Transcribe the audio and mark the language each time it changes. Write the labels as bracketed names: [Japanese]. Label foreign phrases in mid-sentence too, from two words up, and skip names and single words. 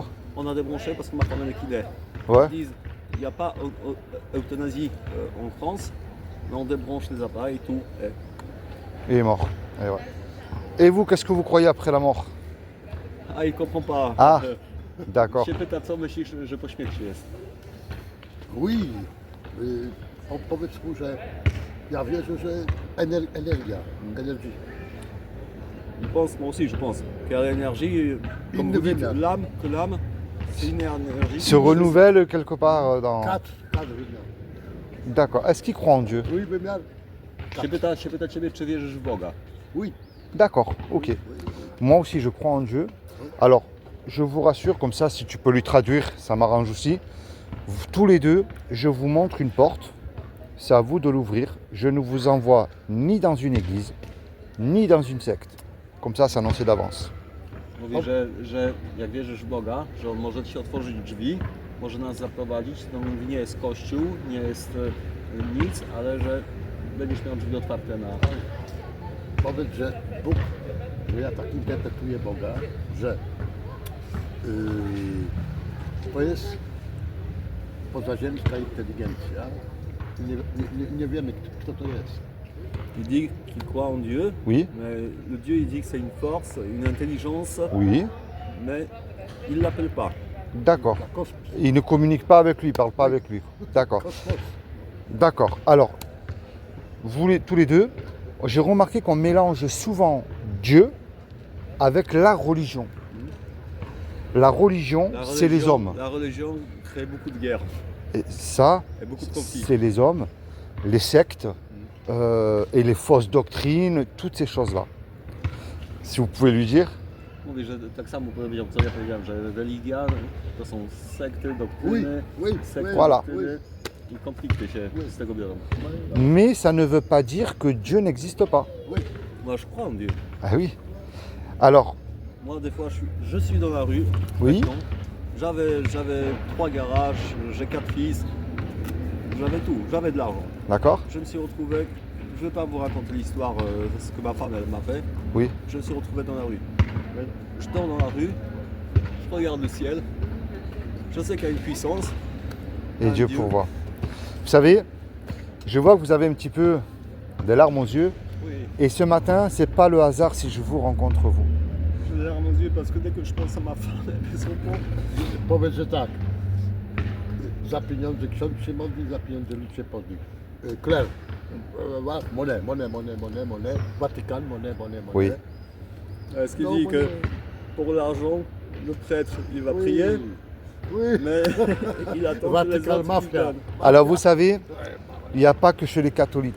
[French] On a débranché parce que ma femme est liquidée. Ouais. Ils disent il n'y a pas euthanasie en France, mais on débranche les appareils et tout. Et Il est mort. Eh ouais. Et vous, qu'est-ce que vous croyez après la mort? il comprend pas. Ah, d'accord. [Polish] Się pyta, co myślisz, że po śmierci jest. Oui, powiedz mu, że ja wierzę, że energia, [French] énergie. Moi aussi, je pense qu'il y a l'énergie, comme vous dites, l'âme, c'est une énergie. Se renouvelle quelque part dans... [Polish] Quatre wymiar. [French] D'accord. Est-ce qu'il croit en Dieu? Oui, [Polish] wymiar. Się pyta ciebie, czy wierzysz w Boga. [French] Oui. D'accord, ok. Moi aussi, je crois en Dieu. Alors, je vous rassure, comme ça, si tu peux lui traduire, ça m'arrange aussi. Tous les deux, je vous montre une porte. C'est à vous de l'ouvrir. Je ne vous envoie ni dans une église, ni dans une secte. Comme ça, c'est annoncé d'avance. [Polish] Mówi, że jak wierzysz w Boga, że On może Ci otworzyć drzwi, może nas zaprowadzić. To mówi, nie jest kościół, nie jest nic, ale że będziesz miał drzwi otwarte na... Powiedz, że Bóg, że ja tak interpretuję Boga, że to jest pozaziemska inteligencja. Nie wiemy, kto to jest. [French] Il dit qu'il croit en Dieu, Oui, mais le Dieu il dit que c'est une force, une intelligence, oui, mais il ne l'appelle pas. d'accord. [Polish] Kosmos. [French] Il ne communique pas avec lui, il ne parle pas avec lui. D'accord. [Polish] Kosmos. [French] D'accord. Alors, tous les deux, j'ai remarqué qu'on mélange souvent Dieu avec la religion. La religion, c'est les hommes. La religion crée beaucoup de guerres Et ça, et beaucoup de conflits. c'est les hommes, les sectes et les fausses doctrines, toutes ces choses-là. Si vous pouvez lui dire. [Polish] Mówi, że tak samo powiedział, co ja powiedziałem, że religia to są sekty, doktryny, [French] Oui, [Polish] sekty, [French] Voilà. [Polish] doktryny i konflikty się z tego biorą. [French] Mais ça ne veut pas dire que Dieu n'existe pas. Oui. Moi je crois en Dieu. Ah oui. Alors, Moi des fois je suis dans la rue. Oui. maintenant. J'avais 3 garages, j'ai 4 fils, j'avais tout, j'avais de l'argent. d'accord? Je me suis retrouvé, je ne vais pas vous raconter l'histoire, ce que ma femme elle m'a fait. Oui. Je me suis retrouvé dans la rue. Je dors dans la rue, je regarde le ciel, je sais qu'il y a une puissance. Et Un Dieu Dieu. pourvoit. Vous savez, je vois que vous avez un petit peu des larmes aux yeux. Oui, Et ce matin, c'est pas le hasard si je vous rencontre vous. j'ai les larmes aux yeux parce que dès que je pense à ma femme, elle se repose. [Polish] Powiedz, że tak. Za pieniądze ksiądz się modli, za pieniądze lud się podli. [French] Claire, monnaie, Vatican, monnaie. Oui. Est-ce qu'il Non, dit moi, que pour l'argent, le prêtre, il va oui, prier, Oui. mais il attend que les Vatican autres lui Mafia. donnent. Alors vous savez, il n'y a pas que chez les catholiques.